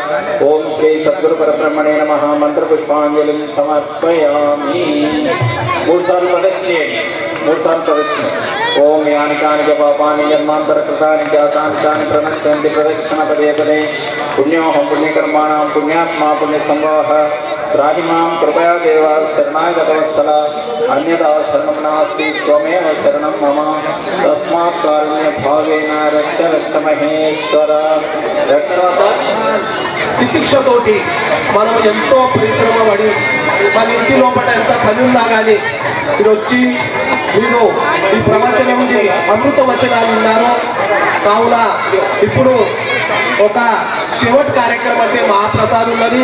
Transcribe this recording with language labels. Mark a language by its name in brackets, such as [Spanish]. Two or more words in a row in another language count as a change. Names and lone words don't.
[Sanskrit] ఓం శ్రీ సద్గురు పరబ్రహ్మణే నమః. మంత్రపుష్పాంజలిం సమర్పయామి. [Telugu] మూడు సార్లు ప్రదర్శించండి. [Sanskrit] ఓం యాని కాని చ పాపాని జన్మాంతర కృతాని జాతాని తాని ప్రణశ్యంతి ప్రదక్షిణ పదే పదే. పుణ్యోహం పుణ్యకర్మాణం పుణ్యాత్మా పుణ్య సంవాహ. त्राहि मां कृपया देव शरणाय गतवत्सल. अन्यथा शरणं नास्ति त्वमेव शरणं मम. तस्मात् कारुण्यभावेन रक्ष रक्ष महेश्वर. [Telugu] తితిక్షతోటి మనం ఎంతో పరిశ్రమ పడి మన ఇంటి లోపల ఎంత పని ఉన్నా కానీ మీరు వచ్చి మీరు ఈ ప్రవచనం అమృత వచనాలు ఉన్నారు. కావున ఇప్పుడు ఒక శివట్ కార్యక్రమం అంటే మహాప్రసాద్ ఉన్నది.